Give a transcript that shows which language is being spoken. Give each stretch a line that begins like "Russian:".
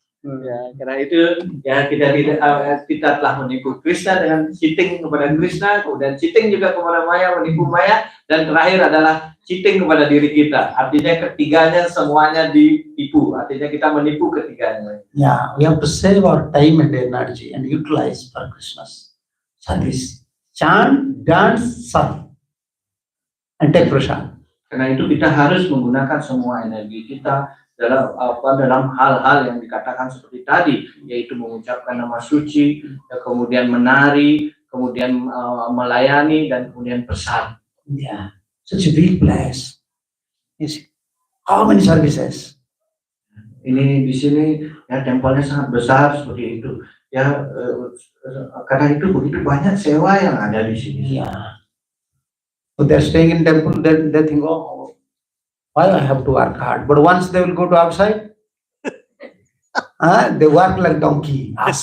Indonesian: Ya, karena itu ya kita telah menipu Krishna dengan cheating kepada Krishna, kemudian cheating juga kepada Maya, menipu Maya, dan terakhir adalah cheating kepada diri kita. Artinya ketiganya semuanya ditipu. Artinya kita menipu ketiganya.
English: Yeah, we have to save our time and energy and utilize for Krishna's service. Chant, dance, serve, and take prasad. Karena itu kita harus menggunakan semua energi kita dalam hal-hal yang dikatakan seperti tadi, yaitu mengucapkan nama suci, kemudian menari, kemudian melayani, dan kemudian prasad. Yeah, such a big place. You see, how many services?
Indonesian: Ini di sini ya tempelnya sangat besar seperti itu. Ya karena itu begitu banyak sewa yang ada di sini.
English: Yeah. So they're staying in temple. They think, oh, why I have to work hard? But once they will go to outside, they work like donkey.